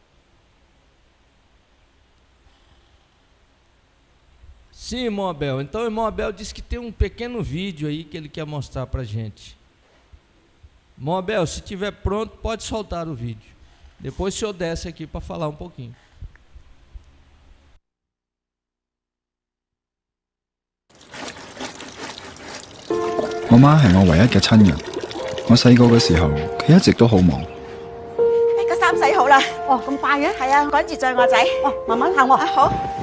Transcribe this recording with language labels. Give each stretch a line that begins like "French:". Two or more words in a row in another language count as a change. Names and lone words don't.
Portuguese: Sim, irmão Abel. Então, o irmão Abel disse que tem um pequeno vídeo aí que ele quer mostrar para a gente. Irmão Abel, se estiver pronto, pode soltar o vídeo. Depois o senhor desce aqui para falar um pouquinho.
Cantonese: 我媽係我唯一嘅親人。我細個嘅時候，佢一直都好忙。個衫洗好啦。哦，咁快嘅？係啊，趕住載我仔。哦，慢慢行喎。啊，好。